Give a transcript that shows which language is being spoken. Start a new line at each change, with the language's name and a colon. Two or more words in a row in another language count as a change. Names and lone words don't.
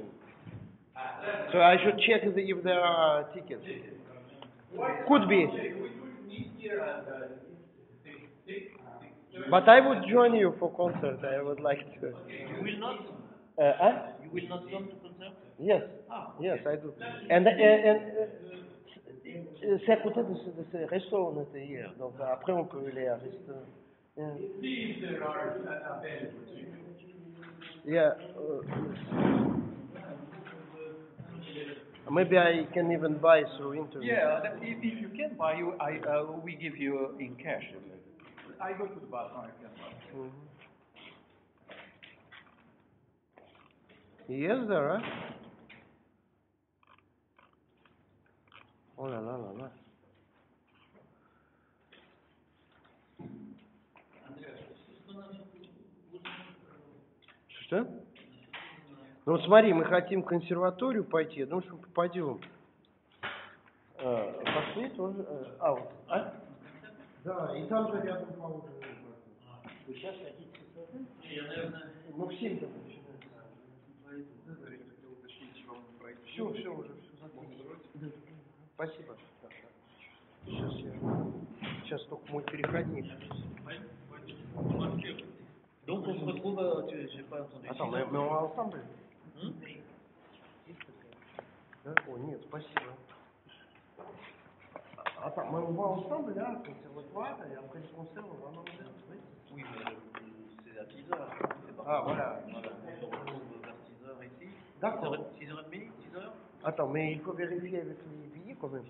English: So I should check if there are tickets. Could be. We could meet here at 6. But I would join you for concert. I would like to. You will not? You will not come to concert? Yes. Yes, I do.
French: And c'est à côté de ce resto où on était hier. Donc après on peut aller à resto.
English: See if there are available. Yeah. Maybe I can even buy through internet. Yeah, if you can buy, we give you in cash. I go to the bathroom, I can buy. Yes, there are.
French: Oh là là là là.
Russian: Что? Ну вот смотри, мы хотим в консерваторию пойти, я думаю, что мы попадем. Пошли тоже. Вот. Да, и там же рядом поужинаем. Вы сейчас хотите сюда? Ну в 7 там начинаем. Все уже, все закончилось. Спасибо. Сейчас только мой переходник.
French: Donc on se retrouve, j'ai pas entendu. Attends, mais on va ensemble?
Russian: Да? О, нет, спасибо.
French: Attends, mais on va ensemble là, conservatoire, et après le concert, on va manger. Oui, mais c'est à 6h. Voilà. On se retrouve vers 6h ici. D'accord. 6h30, 6h? Attends, mais il faut vérifier avec les billets quand même.